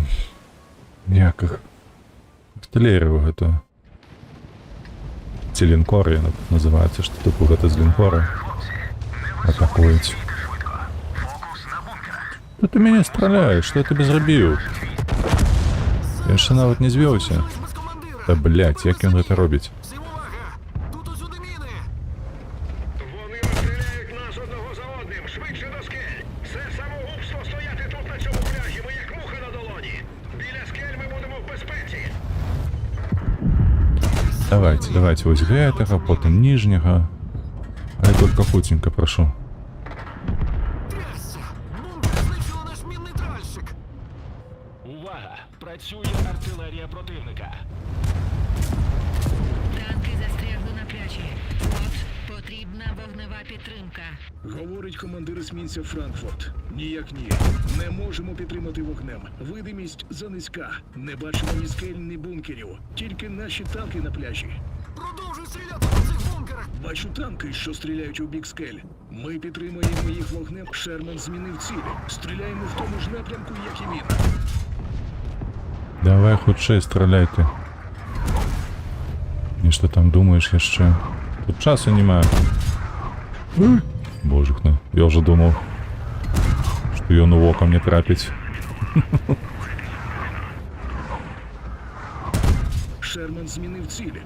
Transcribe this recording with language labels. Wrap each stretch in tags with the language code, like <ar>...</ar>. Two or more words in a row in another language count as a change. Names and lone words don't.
<be>Як іх? Артылерію гэтую. Ці лінкоры, яно так называецца, што тыпу гэта з лінкора атакуюць. Што ты мяне страляеш? Што я табе зрабіў? Я яшчэ нават не звёўся.</be> <uk>Без командира!</uk> <be>Та блядь, як ён гэта робіць?</be> <uk>Всім увага! Тут усюди міни! Вони розстріляють нас одного за одним. Швидше до скель. Це самогубство стояти тут на цьому пляжі. Ми як мухи на долоні. Біля скель ми будемо в безпеці.</uk> <be>Давайте, ось гэтага, потым ніжняга. Але только хутенька, прашу.</be> <uk>Трясся! Бункер знищило наш мінний тральщик! Увага! Працює артилерія противника. Танки застрягли на пляжі. Фокс, потрібна вогнева підтримка. Говорить командир есмінця Франкфурт. Ніяк ні. Не можемо підтримати вогнем. Видимість занизька. Не бачимо ні скель, ні бункерів. Тільки наші танки на пляжі. Продовжуй стріляти по цих бункерах! Бачу танки, що стріляють у бік скель. Ми підтримуємо їх вогнем. Шерман змінив цілі. Стріляємо в тому ж напрямку, як і він.</uk> <be>Давай хутчэй страляйте. І што там думаеш яшчэ? Тут часу нема. Божухна,</be> <uk>я вже думав,</uk> <be>што ён у вока мне трапіць.</be> <uk>Шерман змінив цілі.</uk>